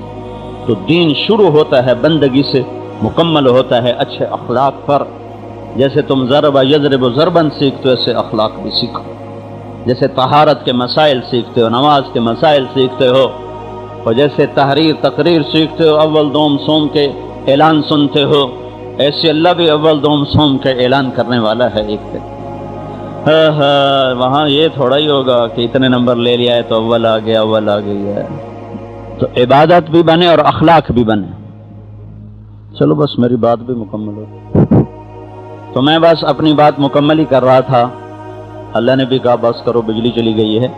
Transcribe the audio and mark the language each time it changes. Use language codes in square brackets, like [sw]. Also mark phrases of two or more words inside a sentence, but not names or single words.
[ur] تو دین شروع ہوتا ہے بندگی سے، مکمل ہوتا ہے اچھے اخلاق پر۔ جیسے تم [ar] ضرب یضرب ضربن [ur] سیکھتے ہو، ایسے اخلاق بھی سیکھو۔ جیسے طہارت کے مسائل سیکھتے ہو، نماز کے مسائل سیکھتے ہو، اور جیسے تحریر تقریر سیکھتے ہو، اول دوم سوم کے اعلان سنتے ہو، ایسے اللہ بھی اول دوم سوم کے اعلان کرنے والا ہے ایک دن۔ وہاں یہ تھوڑا ہی ہوگا کہ اتنے نمبر لے لیا ہے تو اول آ گیا، اول آ گئی ہے۔ تو عبادت بھی بنے اور اخلاق بھی بنے۔ چلو بس میری بات بھی مکمل ہو، تو میں بس اپنی بات مکمل ہی کر رہا تھا، اللہ نے بھی کہا بس کرو، بجلی چلی گئی ہے۔